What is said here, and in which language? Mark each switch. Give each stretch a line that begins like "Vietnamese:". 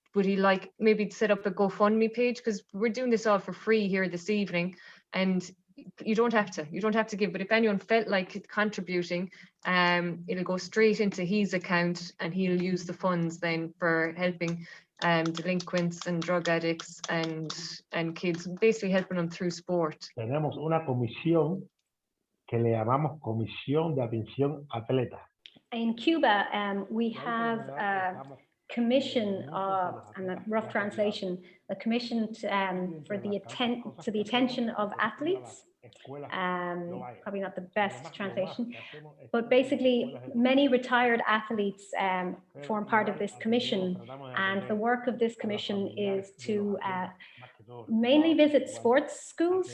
English: Would he like maybe set up a GoFundMe page? Because we're doing this all for free here this evening, and you don't have to give, but if anyone felt like contributing, it'll go straight into his account and he'll use the funds then for helping delinquents and drug addicts and kids, basically helping them through sport.
Spanish: Tenemos una comisión que le llamamos Comisión de Atención Atleta.
English: In Cuba, we have a commission of, and a rough translation, a commission for the attention of athletes. Probably not the best translation, but basically many retired athletes form part of this commission, and the work of this commission is to mainly visit sports schools.